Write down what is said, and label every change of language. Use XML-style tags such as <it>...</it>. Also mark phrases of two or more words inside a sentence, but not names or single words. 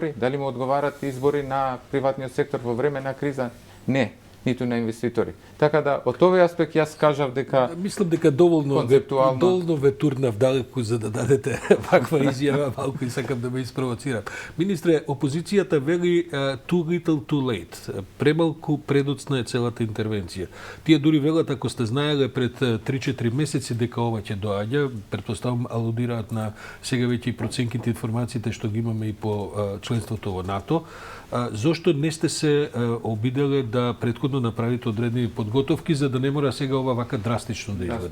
<mk>Дали му одговарат избори на приватниот сектор во време на криза? Не. ниту на инвеститори. Така да, од овој аспект јас кажав дека Мислам дека концептуално доволно ве турнав далеку за да дадете ваква изјава, малку и сакам да ме испровоцирам. Министре, опозицијата вели</mk> <en>too little too late.</en> <mk>Премалку предоцна е целата интервенција. Тие дури велат, ако сте знаеле пред 3-4 месеци дека ова ќе доаѓа, претпоставам алудираат на сега веќе и проценките, информациите што ги имаме и по членството во НАТО. Зошто не сте се обиделе да претходно направите одредени подготовки за да не мора сега ова вака драстично да изгледа?</mk>